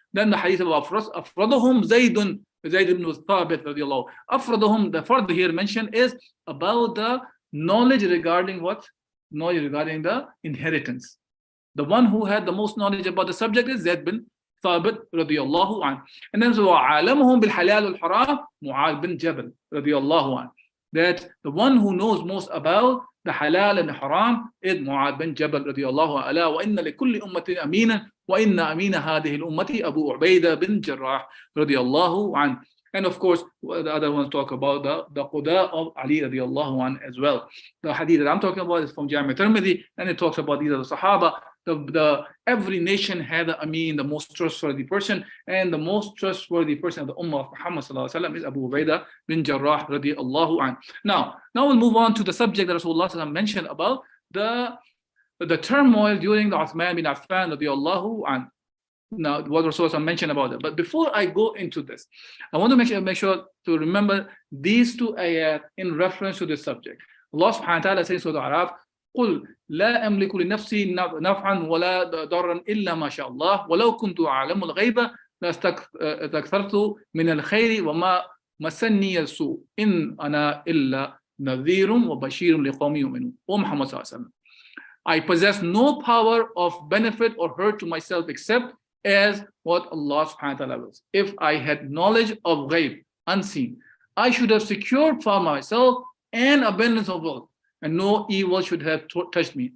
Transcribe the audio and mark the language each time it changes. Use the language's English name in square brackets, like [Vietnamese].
[English] Then the hadith of Afradahum Zayd ibn Thabit radiallahu. Afradahum, the further here mentioned is about the knowledge regarding what? Knowledge regarding the inheritance. The one who had the most knowledge about the subject is Zayd bin [Arabic] ثابت رضي الله عنه. [English] And then so [Arabic] عالمهم بالحلال والحرام معاذ bin Jabal رضي الله عنه. [English] That the one who knows most about the halal and the haram is Mu'adh bin Jabal [Arabic] رضي الله عنه. ألا وإن لكل أمة أمينا وإن أمين هذه الأمة أبو عبيدة بن جراح رضي الله عنه. [English] And of course, the other ones talk about the Quda of Ali radiallahu anhu as well. The hadith that I'm talking about is from Jameel Tirmidhi, and it talks about these are the Sahaba. Every nation had an Ameen, the most trustworthy person, and the most trustworthy person of the Ummah of Muhammad sallallahu alaihi wasallam is Abu Ubaidah bin Jarrah radiallahu anhu. Now we'll move on to the subject that Rasulullah sallallahu alaihi wasallam mentioned about the turmoil during the Uthman bin Affan radiallahu anhu. Now, what Rasulullah mentioned about it. But before I go into this, I want to make sure to remember these two ayat in reference to this subject. Allah subhanahu wa ta'ala says in Surah Al-Araf, [Arabic] قُلْ لَا أَمْلِكُ لِنَفْسِي نَفْعًا وَلَا ضَرًّا إِلَّا مَا شَاءَ اللَّهُ وَلَوْ كُنْتُ أَعْلَمُ الْغَيْبَ لَاسْتَكْثَرْتُ مِنَ الْخَيْرِ وَمَا مَسَّنِّيَ السُّوءُ إِنْ أَنَا إِلَّا نَذِيرٌ وَبَشِيرٌ لِقَوْمٍ يُؤْمِنُونَ. [English] O Muhammad sallallahu alaihi wasallam, I possess no power of benefit or hurt to myself except as what Allah subhanahu wa ta'ala wills. If I had knowledge of ghaib, unseen, I should have secured for myself an abundance of wealth, and no evil should have touched me.